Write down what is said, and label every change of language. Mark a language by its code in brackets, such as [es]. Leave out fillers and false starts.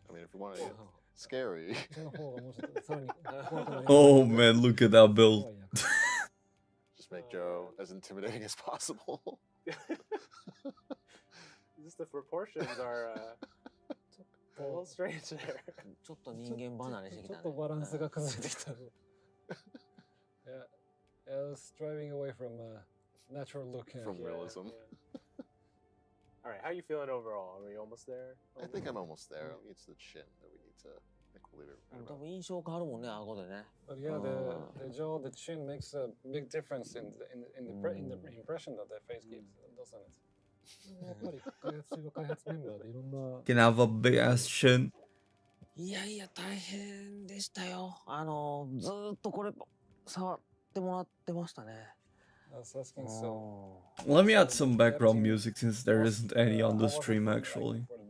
[en] I mean, if you want to get scary. Oh man, look at that build. Just make Joe as intimidating as possible. Just the proportions are a little strange there. [ja] ちょっと人間離れしてきたね。ちょっとバランスが崩れてきた。 [en] Yeah, I was striving away from natural look. From realism. All right, how are you feeling overall? Are we almost there? I think I'm almost there. It's the chin that we need to equilibrate. [ja] 多分印象変わるもんね、顎でね。 [en] But yeah, the jaw, the chin makes a big difference in the impression that the face gives, doesn't it? [ja] やっぱり開発中は開発メンバーでいろんな [en] Can have a big ass chin. [ja] いやいや、大変でしたよ。ずーっとこれ触ってもらってましたね。 [en] I was asking so. Let me add some background music since there isn't any on the stream actually.